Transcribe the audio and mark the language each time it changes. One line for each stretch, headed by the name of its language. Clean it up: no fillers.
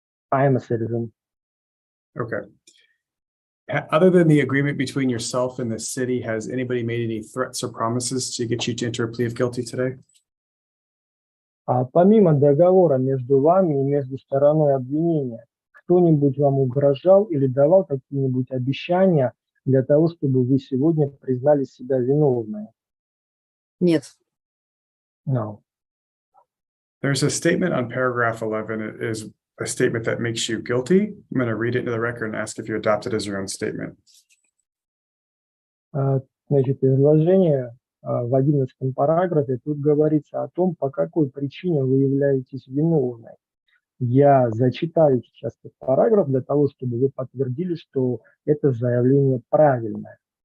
English: I am a citizen. Okay. Other than the agreement between yourself and the city, has anybody made any threats or promises to get you to enter a plea of guilty today?
Russian: Помимо договора между вами и между стороной обвинения, кто-нибудь вам угрожал или давал какие-нибудь обещания для того, чтобы вы сегодня признали себя виновной? Нет.
English: No. There's a statement on paragraph 11. It is a statement that makes you guilty. I'm going to read it into the record and ask if you adopt it as your own statement.
Russian: Значит, изложение в 11 параграфе тут говорится о том, по какой причине вы являетесь виновной. Я зачитаю сейчас этот параграф для того, чтобы вы подтвердили, что это заявление правильное.